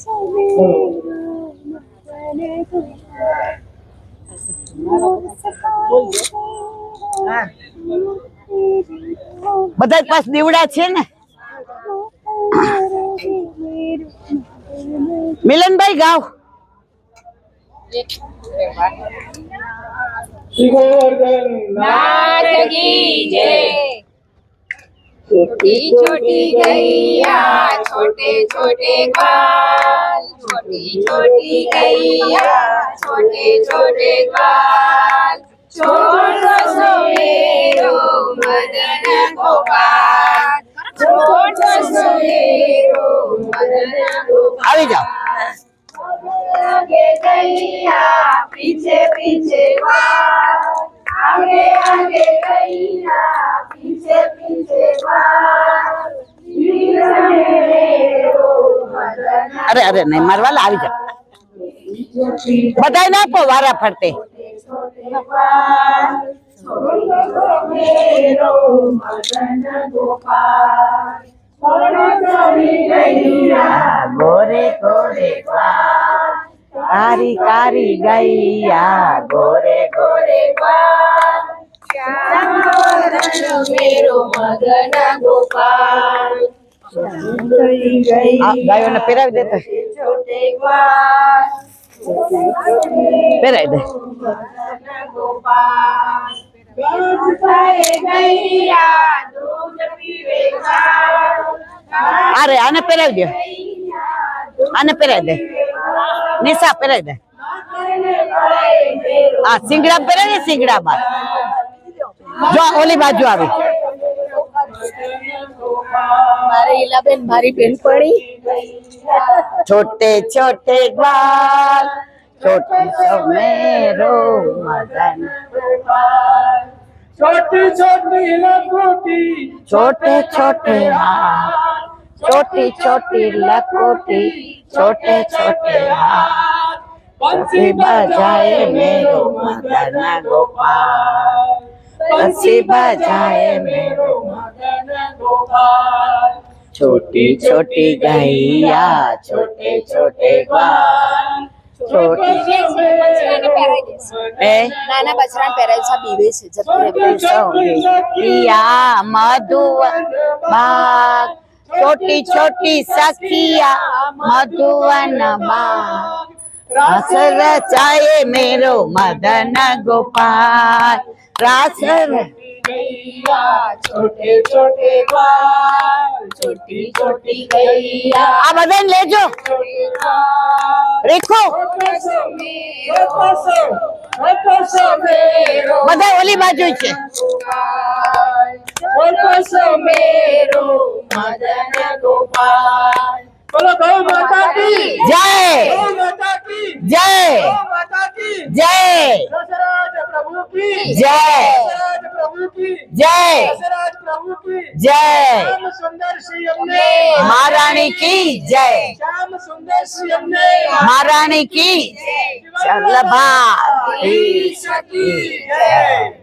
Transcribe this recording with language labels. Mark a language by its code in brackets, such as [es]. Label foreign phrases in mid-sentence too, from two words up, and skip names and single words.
[gu] બધા પાસ દીવડા છે ને? મિલનભાઈ ગાવ. [hi] नाथ की जय। छोटी छोटी गैया छोटे छोटे बाल, छोटी छोटी गैया छोटे छोटे बाल, छोटो सोएरो मदन गोपाल, छोटो सोएरो मदन गोपाल। [gu] આવી જાઓ. [hi] आगे गैया पीछे पीछे बाल, आगे आगे गैया पीछे पीछे बाल, [gu] અરે અરે નહીં મારવાલા આવી જાઓ. બધાય ના આપો વારા ફરતે. [hi] गोरे गोरे कारी कारी गैया गोरे गोरे बाल, श्याम वदन मेरो मदन गोपाल, [gu] ગાયોને પહેરાવી દેતો [hi] छोटे बाल [gu] પહેરાવી દે. [hi] मदन गोपाल, दूध खाए गैया दूध पीवे गाय, [gu] અરે આને પહેરાવી દે, આને પહેરાવી દે, નિશા પહેરાવી દે. આ સિંગડા પહેરાવી દે, સિંગડામાં જો ઓલી બાજુ આવી. મારે ઈલાબેન મારી બેન પડી [hi] छोटे छोटे ग्वाल छोटे समेरो मदन छोटी छोटी लखोटी छोटे छोटे हाथ छोटी छोटी लकोटी छोटे छोटे हाथ बंसी बजाए मेरो मदन गोपाल बंसी बजाए मेरो मदन गोपाल छोटी छोटी गैया छोटे छोटे ग्वाल छोटी ए [gu] નાના બચરા પહેરાય છે બીવે છે [hi] सखिया मधुवन बाग छोटी छोटी सखिया मधुवन बाग रास रचाए मेरो मदन गोपाल रास गैया छोटे छोटे बाल छोटी छोटी गैया आ बदन ले जो रेखो [gu] બધા ઓલી બાજુ છે [hi] मेरो मदन गोपाल बोलो गौ माता की जय गौ माता की जय गौ माता की जय दशरथ प्रभु की जय दशरथ प्रभु की जय दशरथ प्रभु की जय श्याम सुंदर श्री हमने महारानी की जय श्याम सुंदर श्री हमने महारानी की चलबा की जय